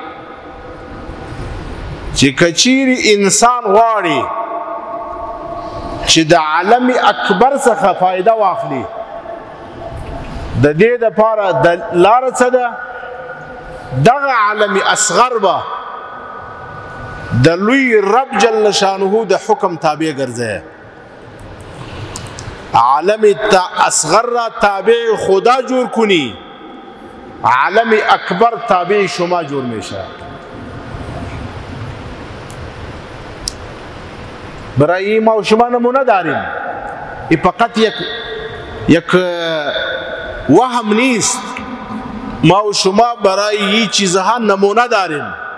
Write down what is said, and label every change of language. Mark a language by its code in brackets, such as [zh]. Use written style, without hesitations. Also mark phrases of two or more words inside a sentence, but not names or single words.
[ps] چې کچيري انسان غواړي چې د عالم اکبر څخه فائدہ واخلي د دې لپاره د لار څه ده دغه عالم اصغر به د لوی رب جل شانه د حکم تابع ګرځي [fa] عالم اصغر را تابع خدا جور کنی عالم اکبر تابع شما جور میشه برای ما و شما نمونه داریم ای فقط یک وهم نیست ما و شما برای این چیزها نمونه داریم